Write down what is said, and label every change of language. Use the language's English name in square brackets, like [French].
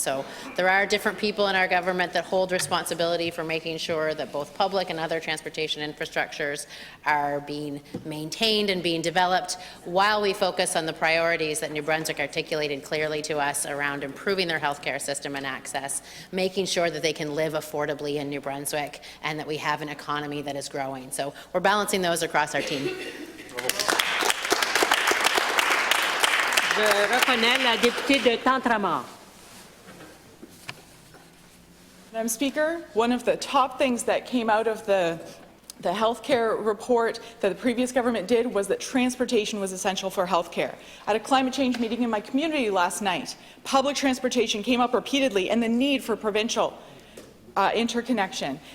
[English] So there are different people in our government that hold responsibility for making sure that both public and other transportation infrastructures are being maintained and being developed, while we focus on the priorities that New Brunswick articulated clearly to us around improving their healthcare system and access, making sure that they can live affordably in New Brunswick, and that we have an economy that is growing. So we're balancing those across our team. [French] Je reconnais la députée de Tantramar. [English] Madam Speaker, one of the top things that came out of the healthcare report that the previous government did was that transportation was essential for healthcare. At a climate change meeting in my community last night, public transportation came up repeatedly, and the need for provincial interconnection.